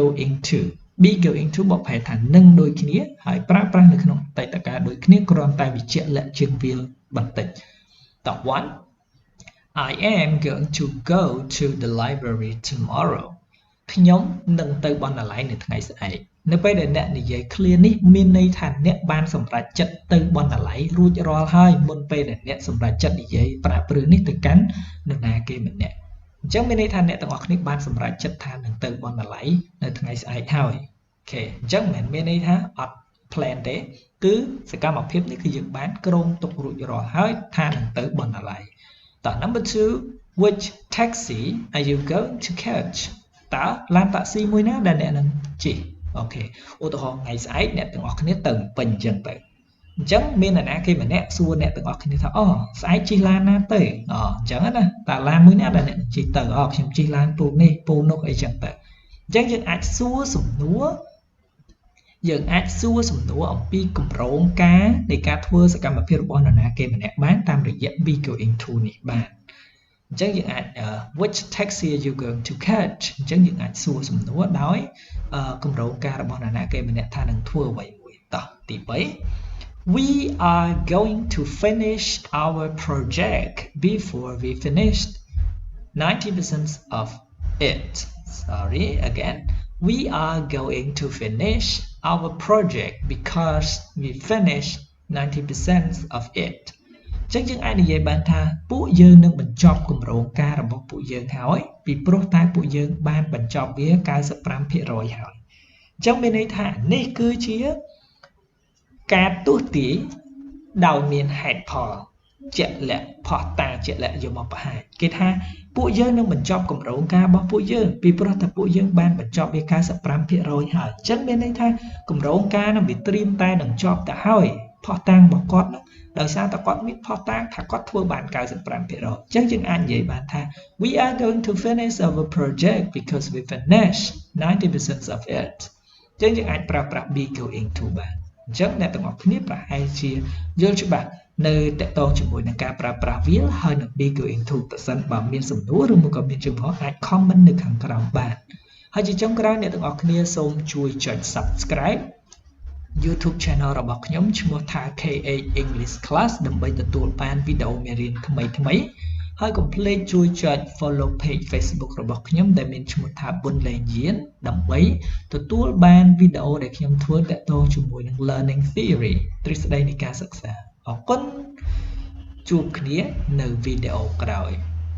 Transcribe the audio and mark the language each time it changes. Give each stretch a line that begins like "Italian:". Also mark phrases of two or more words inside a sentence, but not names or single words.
English: going to
Khmer: បកប្រែថានឹងដូចគ្នាហើយប្រើប្រាស់នៅក្នុងអតីតកាលដូចគ្នាគ្រាន់តែវិជ្ជាលក្ខជាងវាបន្តិចតោះ 1
English: I am going to go to the library tomorrow
Khmer: ខ្ញុំនឹងទៅបណ្ណាល័យនៅថ្ងៃស្អែកនៅពេលដែលអ្នកនិយាយ clear នេះមានន័យថាអ្នកបានសម្រេចចិត្តទៅបណ្ណាល័យរួចរាល់ហើយមុនពេលដែល អ្នកសម្រេចចិត្តនិយាយប្រើព្រឹសនេះទៅកាន់នរណាគេម្នាក់អញ្ចឹងមានន័យថាអ្នកទាំងអស់គ្នាបានសម្រេចចិត្តថានឹងទៅបណ្ណាល័យនៅថ្ងៃស្អែកហើយអូ ខេអញ្ចឹងមិនមានន័យថាអត់ plan ទេគឺសកម្មភាពនេះគឺយើងបានគ្រោងទុករួចរាល់ហើយថានឹងទៅ បណ្ណាល័យតោះ
English: number 2 which taxi are you going to catch
Khmer: តើឡានតាក់ស៊ីមួយណាដែលអ្នកនឹងជិះអូខេឧទាហរណ៍ថ្ងៃស្អែកអ្នកទាំងអស់គ្នាទៅពេញអញ្ចឹងទៅអញ្ចឹងមានអ្នកណាគេម្នាក់សួរអ្នកទាំងអស់គ្នាថាស្អែកជិះឡានណាទៅអញ្ចឹងណាតើឡានមួយណាដែលអ្នកជិះទៅខ្ញុំជិះឡានពូនេះពូនោះអីចឹងទៅអញ្ចឹងយើងអាចសួរសំណួរ អំពីគម្រោងការនៃការធ្វើសកម្មភាពរបស់នរណាគេម្នាក់បានតាមរយៈ
English: be going to
Khmer: នេះបានអញ្ចឹងយើងអាច
English: which taxi are you going to catch
Khmer: អញ្ចឹងយើងអាចសួរសំណួរដោយគម្រោងការរបស់នរណាគេម្នាក់ថានឹងធ្វើអ្វីមួយតោះទី3
English: we are going to finish our project before we finished 90% of it. Sorry, again. We are going to finish our project because we finished 90% of it.
Khmer: ចឹងយើងអាចនិយាយបានថាពួកយើងនឹងបញ្ចប់គម្រោងការរបស់ពួកយើងហើយពីព្រោះតែពួកយើងបានបញ្ចប់វា 95% ហើយចឹងមានន័យថានេះគឺជាការទស្សន៍ទាយដោយមានហេតុផលជាក់លាក់ផុសតាងជាក់លាក់យកមកបង្ហាញគេថាពួកយើងនឹងបញ្ចប់ គម្រោងការរបស់ពួកយើងពីព្រោះតែពួកយើងបានបញ្ចប់វា 95% ហើយអញ្ចឹងមានន័យថាគម្រោងការនឹងវាត្រៀមតែនឹងចប់ទៅហើយផុសតាងរបស់គាត់ដោយសារតែគាត់មានផុសតាងថាគាត់ធ្វើបាន 95% អញ្ចឹងយើងអាចនិយាយបានថា
English: we are going to finish our project because we finished 90% of it
Khmer: អញ្ចឹងយើងអាចប្រើប្រាស់
English: be going to
Khmer: បានអញ្ចឹងអ្នក ទាំងអស់គ្នាប្រហែលជាយល់ច្បាស់នៅតកតងជាមួយនឹងការប្រើប្រាស់ will ហើយនឹង
English: be going to
Khmer: ប្រសិនបើមាន សំណួរឬមកក៏មានចំហអាច comment នៅខាងក្រោមបានហើយជាចុងក្រោយអ្នកទាំងអស់គ្នាសូមជួយចុច
English: subscribe YouTube channel
Khmer: របស់ខ្ញុំឈ្មោះថា KH English Class ដើម្បីទទួលបានវីដេអូមេរៀនថ្មីៗហើយកុំភ្លេចជួយចុច
English: follow page Facebook
Khmer: របស់ខ្ញុំដែលមានឈ្មោះថា ប៊ុន លេងយានដើម្បីទទួលបានវីដេអូដែលខ្ញុំធ្វើទាក់ទងជាមួយនឹង
English: learning theory
Khmer: ទ្រឹស្ដីនៃការសិក្សាអរគុណជួបគ្នានៅវីដេអូក្រោយ